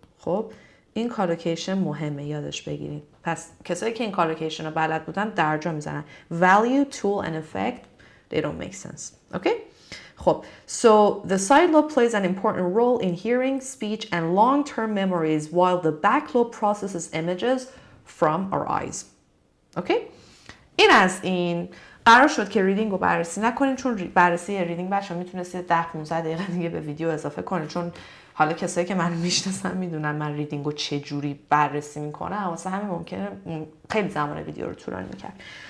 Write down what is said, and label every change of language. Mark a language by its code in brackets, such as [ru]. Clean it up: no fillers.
[fa] خب این کالوکیشن مهمه یادش بگیرید. پس کسایی که این کالوکیشن رو بلد بودن درجا میزنن. [en] Value, tool and effect, they don't make sense. Okay? خب so the side lobe plays an important role in hearing, speech and long-term memories while the back lobe processes images from our eyes. Okay? [fa] این از این قرار شد که ریدینگ رو بررسی نکنیم چون بررسی ریدینگ بچه‌ها میتونستید 10-15 دقیقه دیگه به ویدیو اضافه کنید چون حالا کسایی که منو میشناسن میدونن من ریدینگ رو چه جوری بررسی میکنم واسه همین ممکنه خیلی زمان ویدیو رو طولانی میکرد.